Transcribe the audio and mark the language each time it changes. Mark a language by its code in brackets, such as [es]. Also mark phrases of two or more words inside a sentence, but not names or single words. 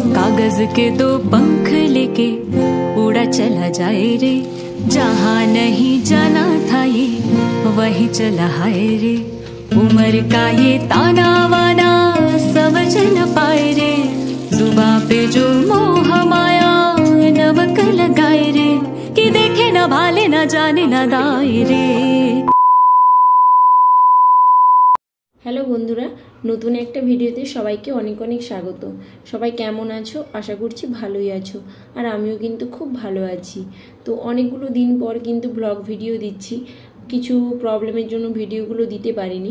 [hi] कागज के दो पंख लेके उड़ा चला जाए रे, जहाँ नहीं जाना था ये वही चला हाय रे। उम्र का ये ताना वाना समझ न पाए रे, जुबां पे जो मोह माया नमक लगाए रे, कि देखे न भाले न जाने न दाए रे। [bn] হ্যালো বন্ধুরা, নতুন একটা ভিডিওতে সবাইকে অনেক অনেক স্বাগত। সবাই কেমন আছো? আশা করছি ভালোই আছো, আর আমিও কিন্তু খুব ভালো আছি। তো অনেকগুলো দিন পর কিন্তু [en] blog video [bn] দিচ্ছি, কিছু প্রবলেমের জন্য ভিডিওগুলো দিতে পারিনি।